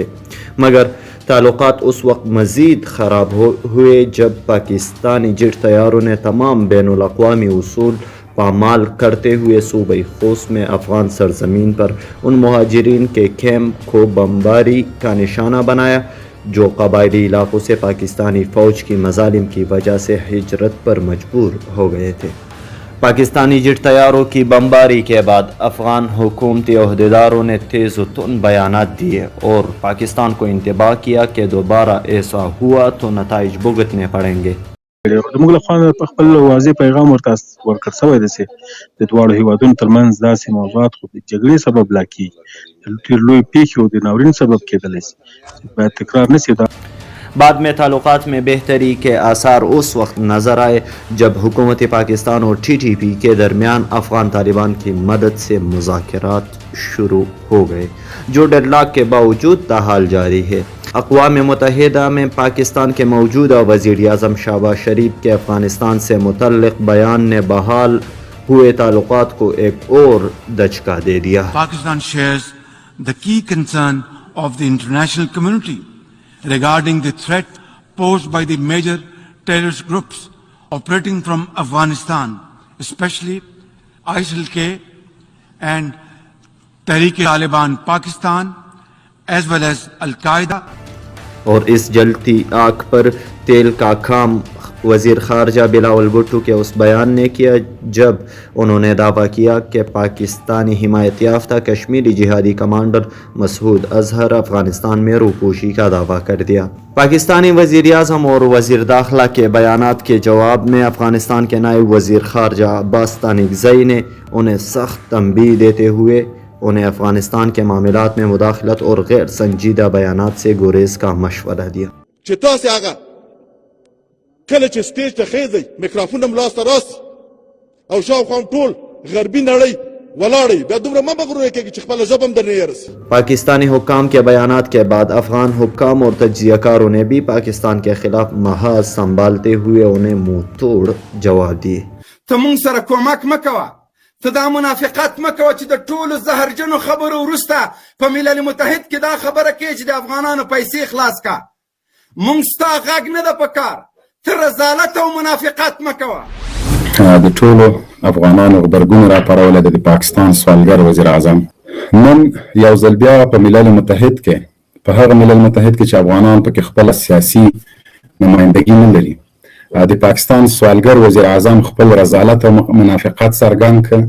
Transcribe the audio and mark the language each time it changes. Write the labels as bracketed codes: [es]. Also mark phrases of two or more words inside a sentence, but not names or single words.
[ur] مگر تعلقات اس وقت مزید خراب ہوئے جب پاکستانی جیٹ طیاروں نے تمام بین الاقوامی اصول پامال کرتے ہوئے صوبہ خوست میں افغان سرزمین پر ان مہاجرین کے کیمپ کو بمباری کا نشانہ بنایا جو قبائلی علاقوں سے پاکستانی فوج کی مظالم کی وجہ سے ہجرت پر مجبور ہو گئے تھے. پاکستانی جیٹ طیاروں کی بمباری کے بعد افغان حکومتی عہدیداروں نے تیز و تند بیانات دیے اور پاکستان کو انتباہ کیا کہ دوبارہ ایسا ہوا تو نتائج بھگتنے پڑیں گے. [ps] موږ له خوا په خپل واضح پیغام ورته ورکړ شوی دی چې د دواړو هیوادونو ترمنځ داسې موضوعات خو د جګړې سبب لا کېږي ډېر لوی پیښې او د ناورین سبب کېدلی شي چې باید تکرار نه شي. [ur] بعد میں تعلقات میں بہتری کے آثار اس وقت نظر آئے جب حکومت پاکستان اور TTP کے درمیان افغان طالبان کی مدد سے مذاکرات شروع ہو گئے جو ڈیڈ لاک کے باوجود تاحال جاری ہے. اقوام متحدہ میں پاکستان کے موجودہ وزیر اعظم شہباز شریف کے افغانستان سے متعلق بیان نے بحال ہوئے تعلقات کو ایک اور دھچکا دے دیا. [en] پاکستان shares the key concern of the international community regarding the threat posed by the major terrorist groups operating from Afghanistan, especially ISIL-K and Tehreek-e-Taliban Pakistan, as well as Al-Qaeda. [ur] اور اس جلتی آگ پر تیل کا کام وزیر خارجہ بلاول بھٹو کے اس بیان نے کیا جب انہوں نے دعویٰ کیا کہ پاکستانی حمایت یافتہ کشمیری جہادی کمانڈر مسعود اظہر افغانستان میں روپوشی کا دعویٰ کر دیا. پاکستانی وزیر اعظم اور وزیر داخلہ کے بیانات کے جواب میں افغانستان کے نائب وزیر خارجہ عباس تانکزئی نے انہیں سخت تنبیہ دیتے ہوئے انہیں افغانستان کے معاملات میں مداخلت اور غیر سنجیدہ بیانات سے گریز کا مشورہ دیا. [ps] کله چې سټیج ته خېږئ میکروفون هم لاسته راسي او شاوخوا هم ټول غربي نړۍ ولاړئ بیا دومره مه مغروره کېږي چې خپله ژبه هم درنه هېره. [ur] پاکستانی حکام کے بیانات کے بعد افغان حکام اور تجزیہ کاروں نے بھی پاکستان کے خلاف محاذ سنبھالتے ہوئے انہیں منہ توڑ جواب دیے. [ps] ته مونږ سره کومک مه کوه، ته دا منافقت مه کوه چې د ټولو زهرجنو خبرو وروسته په ملل متحد کې دا خبره کوې چې د افغانانو پیسې خلاص کا. مونږ ستا غږ نه ده په کار، رزالت او منافقت مکوه. د ټولو افغانانو غبرګون راپارول د پاکستان سوالګر وزیر اعظم نن یو ځل بیا په ملل متحد کې په هغه ملل متحد کې چې افغانان پکې خپل سیاسي نمائندګي نه لري د پاکستان سوالګر وزیر اعظم خپل رزالت او منافقت څرګند کړ.